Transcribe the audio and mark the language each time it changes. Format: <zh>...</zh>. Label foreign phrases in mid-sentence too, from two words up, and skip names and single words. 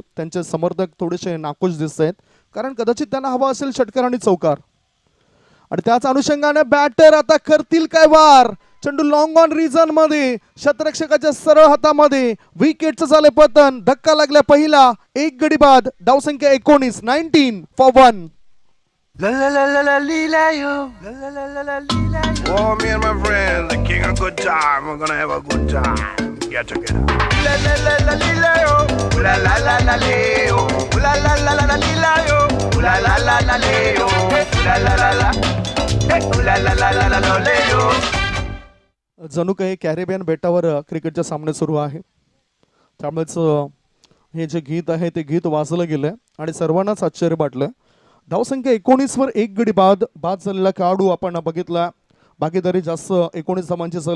<mr>त्यांचे समर्थक थोडेसे नाखुश दिसत आहेत, कारण कदाचित त्यांना हवा असेल षटकार आणि चौकार. आणि त्याच अनुषंगाने बॅटर आता करतील काय वार. चेंडू</mr> <en>long on</en> <mr>रिजन मध्ये, शतरक्षकाच्या सरळ हातामध्ये. विकेटचं झाले पतन. धक्का लागला पहिला. एक गडी बाद. धावसंख्या 19 फॉर 1. La la la la la lila yo, la la la la la lila yo.</mr> <en>Oh, me and my friends, the king of good time. We're gonna have a good time. Get together. La la la la lila yo, la la la la leo, la la la la la lila yo, la la la la leo, la la la la, hey, la la la la la leo.</en> <mr>जणू काही कॅरेबियन बेटावर क्रिकेटचे सामने सुरू आहे. त्यामुळेच हे जे गीत आहे ते गीत वाजलं गेलंय आणि सर्वांनाच आश्चर्य वाटलं. धावसंख्या 19 वर एक गडी बाद. बाद झालेला खेळाडू आपण बघितला. भागीदारी जास्त 19 धावांची झाली.</mr>